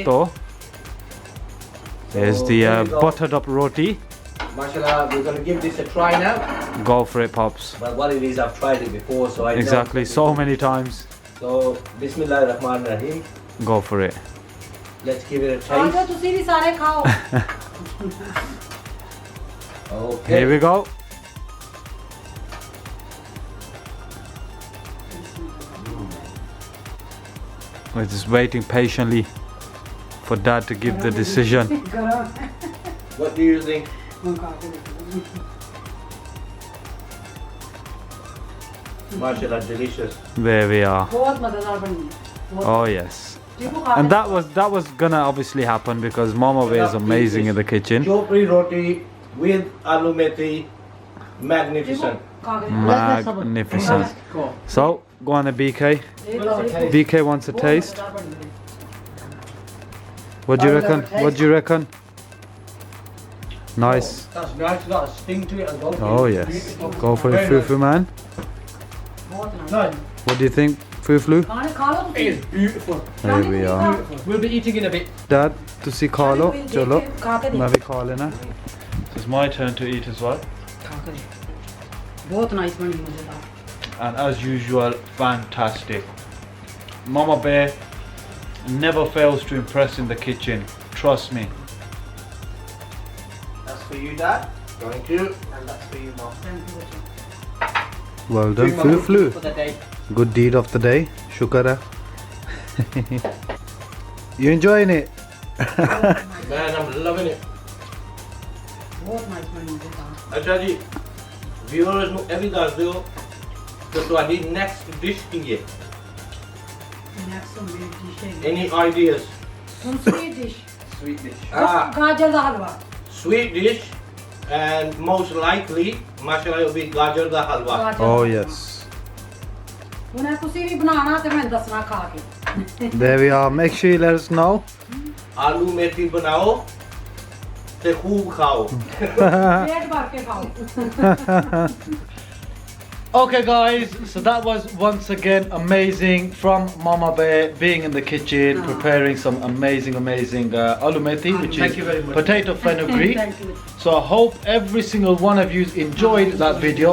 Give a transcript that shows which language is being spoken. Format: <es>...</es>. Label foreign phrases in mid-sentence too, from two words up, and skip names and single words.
<en>Yeah. Perfecto. There's So, the there we go. buttered up roti. Mashallah, we're going to give this a try now. Go for it, Pops. But what it is, I've tried it before, so I Exactly, know. so many times. So,</en> <ar>بسم الله رحمن رحيم.</ar> <en>Go for it. Let's give it a</en> <pa>ਆ ਜਾਓ</pa> <en>taste.</en> <pa>ਤੁਸੀਂ ਵੀ ਸਾਰੇ ਖਾਓ</pa> <en>Okay. Here we go. We're just waiting patiently for Dad to give the decision. What do you think? Mashallah, delicious. There we are.</en> <pa>ਬਹੁਤ ਮਜ਼ੇਦਾਰ ਬਣੀ ਹੈ</pa> <en>Oh yes.</en> <pa>ਟੀਪੂ ਖਾ</pa> <en>And that was gonna obviously happen because Mama Way is amazing in the kitchen. Chopri roti with aloo methi. Magnificent.</en> <pa>ਖਾ ਕੇ</pa> <en>Magnificent. So go on, BK. BK wants a taste. What do you reckon? What do you reckon? Nice. That's nice, got a sting to it as well. Oh yes. Go for it, Fufu man. No, What do you think, Fufu?</en> <pa>ਖਾਣੇ ਖਾ ਲਓ</pa> <en>it ਤੁਸੀਂ is beautiful. There we are. We'll be eating in a bit. Dad,</en> <pa>ਤੁਸੀਂ ਖਾ ਲਓ ਚਲੋ ਖਾ ਕੇ ਮੈਂ ਵੀ ਖਾ ਲੈਣਾ.</pa> <en>It's my turn to eat as well.</en> <pa>ਖਾ ਕੇ ਬਹੁਤ ਨਾਈਸ ਬਣੀ ਮਜ਼ੇਦਾਰ</pa> <en>And as usual, fantastic. Mama Bear never fails to impress in the kitchen. Trust me. That's for you, Dad. Thank you. And that's for you, Mom. thank you</en> <pa>ਬੱਚੇ</pa> <en>Well done, Fufu. For the day. Good deed of the day. Shukara. You enjoying it? Man, I'm loving it.</en> <pa>ਬਹੁਤ ਨਾਈਸ ਬਣੀ ਮਜ਼ੇਦਾਰ ਅੱਛਾ ਜੀ viewers ਨੂੰ ਇਹ ਵੀ ਦੱਸ ਦਿਓ ਕਿ ਤੁਹਾਡੀ</pa> <en>next dish</en> <pa>ਕੀ ਹੈ? ਨੈਕਸਟ ਮੇਰੀ ਡਿਸ਼ ਹੈ</pa> <en>Any ideas?</en> <pa>ਹੁਣ</pa> <en>sweet dish Sweet dish.</en> <pa>ਗਾਜਰ ਦਾ ਹਲਵਾ</pa> <en>Sweet dish and most likely, mashallah, it'll be gajar da halwa. Oh yes.</en> <pa>ਹੁਣ ਇਹ ਤੁਸੀਂ ਵੀ ਬਣਾਉਣਾ ਤੇ ਮੈਨੂੰ ਦੱਸਣਾ ਖਾ ਕੇ</pa> <en>There we are. Make sure you let us know.</en> <pa>ਆਲੂ ਮੇਥੀ ਬਣਾਓ ਤੇ ਖ਼ੂਬ ਖਾਓ. ਪੇਟ ਭਰ ਕੇ ਖਾਓ</pa> <en>Okay guys, so that was once again amazing from Mama Bear being in the kitchen preparing some amazing aloo methi, which Thank is you very much. potato fenugreek. Thank you. So I hope every single one of you enjoyed that video.</en>